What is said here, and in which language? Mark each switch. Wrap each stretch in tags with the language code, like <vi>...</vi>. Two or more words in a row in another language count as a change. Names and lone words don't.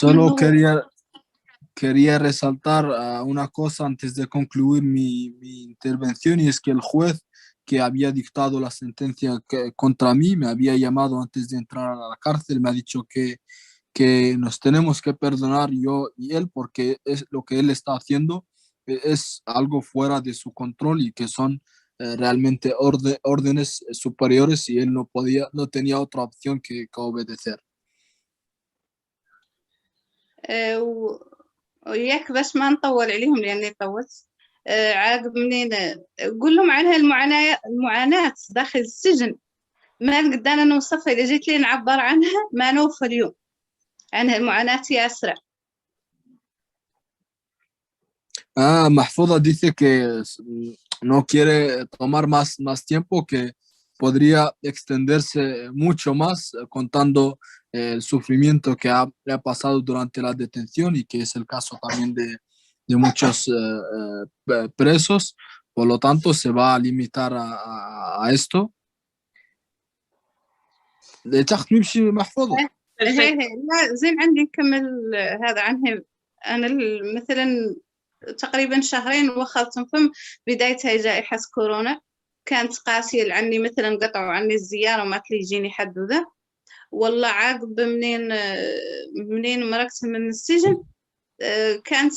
<es>Solo quería resaltar una cosa antes de concluir mi intervención y es que el juez que había dictado la sentencia contra mí me había llamado antes de entrar a la cárcel, me ha dicho que nos tenemos que perdonar yo y él porque es lo que él está haciendo es algo fuera de su control y que son realmente órdenes superiores y él no tenía otra opción que obedecer.</es> <ar>وياك باش ما نطول عليهم لأني طولت عاقب منين قول لهم عنها المعاناة داخل السجن ما نقدر أنا نوصفها إذا جيت لي نعبر عنها ما نوفى اليوم عنها المعاناة ياسرة.</ar> <es>Mahfouda dice que no quiere tomar más tiempo, que podría extenderse mucho más contando el sufrimiento que ha pasado durante la detención y que es el caso también de muchos presos. Por lo tanto, se va a limitar a esto.</es> <ar>لا زين عندي نكمل هذا عنها أنا مثلا تقريبا شهرين وخلتهم فم بدايتها جائحة كورونا كانت قاسية عني مثلا قطعوا عني الزيارة وما تلي يجيني حد وذا والله عقب منين مرقت من السجن كانت</ar>